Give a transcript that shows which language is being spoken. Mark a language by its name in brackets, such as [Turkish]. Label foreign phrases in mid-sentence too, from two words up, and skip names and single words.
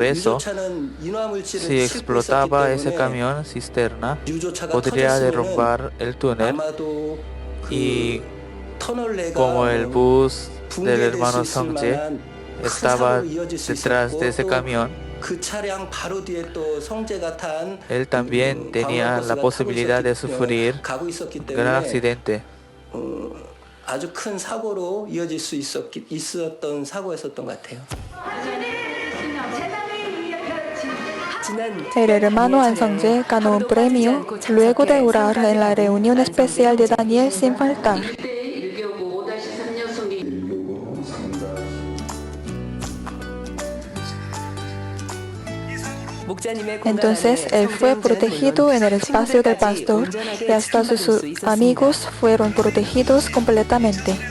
[Spanish] eso, si explotaba ese camión cisterna, podría derrumbar el túnel y como el bus del hermano Songjae estaba detrás de ese camión, él también tenía la posibilidad de sufrir un gran accidente. [Korean] 아주 큰 사고로 이어질 수 있었던 사고였었던 것 같아요. [Spanish] El hermano An Song-jae ganó un premio luego de orar en la reunión especial de Daniel sin faltar. Entonces él fue protegido en el espacio del pastor y hasta sus amigos fueron protegidos completamente.